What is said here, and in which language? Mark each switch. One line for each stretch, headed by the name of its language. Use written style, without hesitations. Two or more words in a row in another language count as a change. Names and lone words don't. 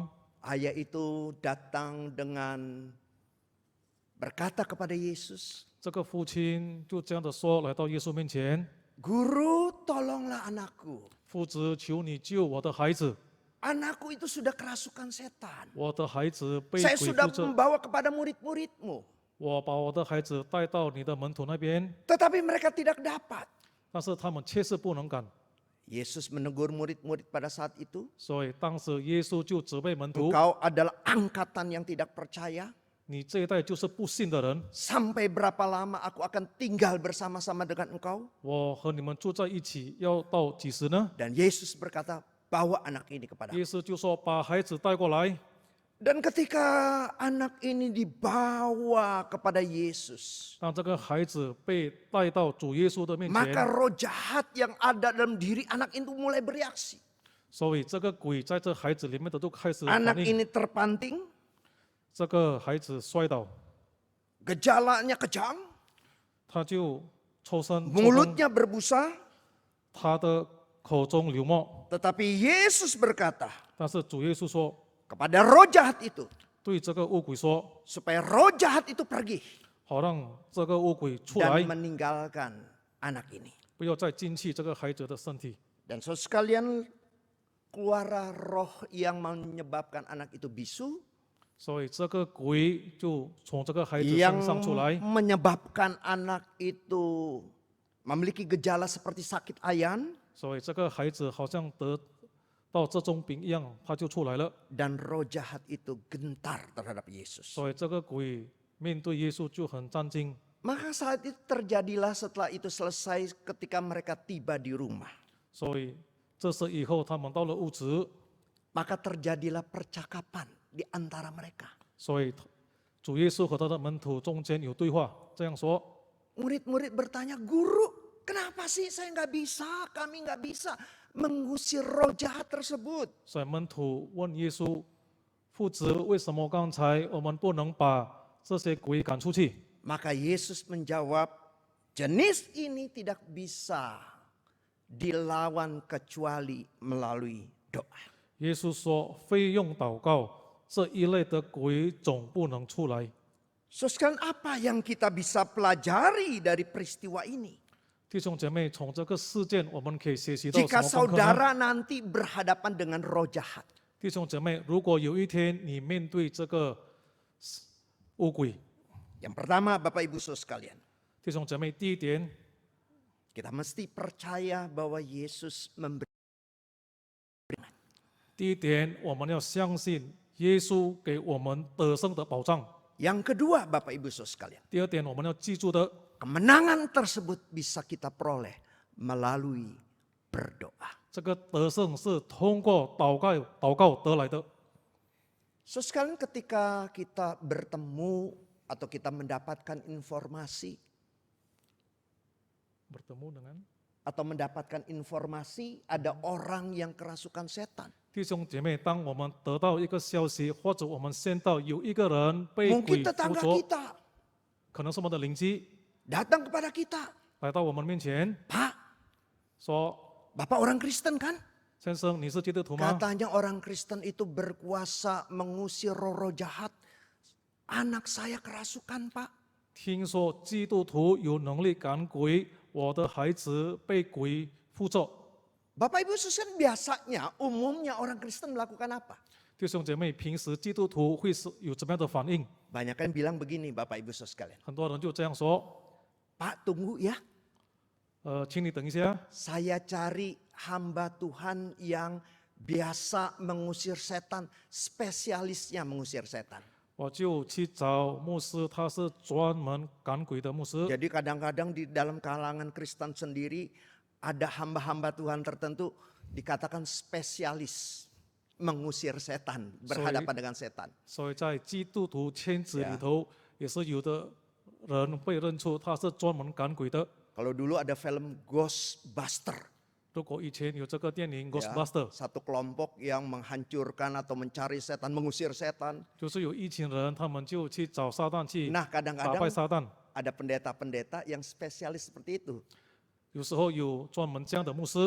Indonesian: ayah itu datang dengan berkata kepada Yesus,
Chinese: 这个父亲就这样的说，来到耶稣面前，
Indonesian: Guru, tolonglah anakku.
Chinese: 父子，求你救我的孩子，
Indonesian: Anakku itu sudah kerasukan setan.
Chinese: 我的孩子被
Indonesian: Saya
Chinese: 鬼
Indonesian: sudah
Chinese: 附着，
Indonesian: membawa kepada murid-muridmu.
Chinese: 我把我的孩子带到你的门徒那边，
Indonesian: Tetapi mereka tidak dapat.
Chinese: 但是他们确实不能赶，
Indonesian: Yesus menegur murid-murid pada saat itu.
Chinese: 所以当时耶稣就责备门徒，
Indonesian: Engkau adalah angkatan yang tidak percaya.
Chinese: 你这一代就是不信的人，
Indonesian: Sampai berapa lama aku akan tinggal bersama-sama dengan engkau?
Chinese: 我和你们住在一起要到几时呢？
Indonesian: Dan Yesus berkata, bawa anak ini kepada aku.
Chinese: 耶稣就说把孩子带过来，
Indonesian: Dan ketika anak ini dibawa kepada Yesus,
Chinese: 当这个孩子被带到主耶稣的面
Indonesian: maka
Chinese: 前，
Indonesian: roh jahat yang ada dalam diri anak itu mulai bereaksi.
Chinese: 所以这个鬼在这孩子里面的都开始反
Indonesian: Anak
Chinese: 应，
Indonesian: ini terpanting,
Chinese: 这个孩子摔倒，
Indonesian: gejalanya kejang,
Chinese: 他就抽身，
Indonesian: mulutnya berbusa,
Chinese: 他的口中流沫。
Indonesian: tetapi Yesus berkata
Chinese: 但是主耶稣说，
Indonesian: kepada roh jahat itu,
Chinese: 对这个恶鬼说，
Indonesian: supaya roh jahat itu pergi
Chinese: 好让这个恶鬼出
Indonesian: dan
Chinese: 来，
Indonesian: meninggalkan anak ini.
Chinese: 不要再进去这个孩子的身体。
Indonesian: Dan saudara sekalian, keluarlah roh yang menyebabkan anak itu bisu,
Chinese: 所以这个鬼就从这个孩子
Indonesian: yang
Chinese: 身上出来，
Indonesian: menyebabkan anak itu memiliki gejala seperti sakit ayan,
Chinese: 所以这个孩子好像得到这种病一样，他就出来了。
Indonesian: dan roh jahat itu gentar terhadap Yesus.
Chinese: 所以这个鬼面对耶稣就很战惊。
Indonesian: Maka saat itu terjadilah setelah itu selesai ketika mereka tiba di rumah.
Chinese: 所以这是以后他们到了屋子，
Indonesian: Maka terjadilah percakapan di antara mereka.
Chinese: 所以主耶稣和他的门徒中间有对话，这样说。
Indonesian: Murid-murid bertanya, Guru, kenapa sih kami nggak bisa mengusir roh jahat tersebut?
Chinese: 所以门徒问耶稣：“父子，为什么刚才我们不能把这些鬼赶出去？”
Indonesian: Maka Yesus menjawab, jenis ini tidak bisa dilawan kecuali melalui doa.
Chinese: 耶稣说：“非用祷告，这一类的鬼总不能出来。”
Indonesian: Sekarang apa yang kita bisa pelajari dari peristiwa ini?
Chinese: 弟兄姐妹，从这个事件我们可以学习到
Indonesian: Jika
Chinese: 什么功课呢？
Indonesian: saudara nanti berhadapan dengan roh jahat,
Chinese: 弟兄姐妹，如果有一天你面对这个恶鬼，
Indonesian: yang pertama Bapak Ibu Saudara sekalian,
Chinese: 弟兄姐妹，第一点，
Indonesian: kita mesti percaya bahwa Yesus memberi.
Chinese: 第一点，我们要相信耶稣给我们得胜的保障。
Indonesian: Yang kedua Bapak Ibu Saudara sekalian,
Chinese: 第二点，我们要记住的，
Indonesian: kemenangan tersebut bisa kita peroleh melalui berdoa.
Chinese: 这个得胜是通过祷告得来的。
Indonesian: Saudara sekalian, ketika kita bertemu atau kita mendapatkan informasi bertemu dengan atau mendapatkan informasi ada orang yang kerasukan setan.
Chinese: 弟兄姐妹，当我们得到一个消息，或者我们见到有一个人被
Indonesian: Mungkin
Chinese: 鬼附
Indonesian: tetangga
Chinese: 着，
Indonesian: kita
Chinese: 可能是我们的邻居
Indonesian: datang kepada kita,
Chinese: 来到我们面前
Indonesian: Pak,
Chinese: 说
Indonesian: Bapak orang Kristen kan?
Chinese: 先生，你是基督徒吗？
Indonesian: Katanya orang Kristen itu berkuasa mengusir roh-roh jahat. Anak saya kerasukan, Pak.
Chinese: 听说基督徒有能力赶鬼，我的孩子被鬼附着。
Indonesian: Bapak Ibu sekalian, biasanya umumnya orang Kristen melakukan apa?
Chinese: 弟兄姐妹，平时基督徒会是有怎么样的反应？
Indonesian: Banyak kan bilang begini Bapak Ibu sekalian.
Chinese: 很多人就这样说：
Indonesian: Pak tunggu ya,
Chinese: 请你等一下，
Indonesian: saya cari hamba Tuhan yang biasa mengusir setan, spesialisnya mengusir setan.
Chinese: 我就去找牧师，他是专门赶鬼的牧师。
Indonesian: Jadi kadang-kadang di dalam kalangan Kristen sendiri ada hamba-hamba Tuhan tertentu dikatakan spesialis mengusir setan, berhadapan dengan setan.
Chinese: 所以在基督徒圈子里头，也是有的人被认出他是专门赶鬼的。
Indonesian: Kalau dulu ada film Ghostbuster,
Chinese: 如果以前有这个电影《
Indonesian: ya,
Chinese: Ghostbuster》，
Indonesian: satu kelompok yang menghancurkan atau mencari setan, mengusir setan.
Chinese: 就是有一群人，他们就去找撒旦去
Indonesian: Nah
Chinese: 打败
Indonesian: kadang-kadang
Chinese: 撒旦。
Indonesian: ada pendeta-pendeta yang spesialis seperti itu.
Chinese: 有时候有专门这样的牧师，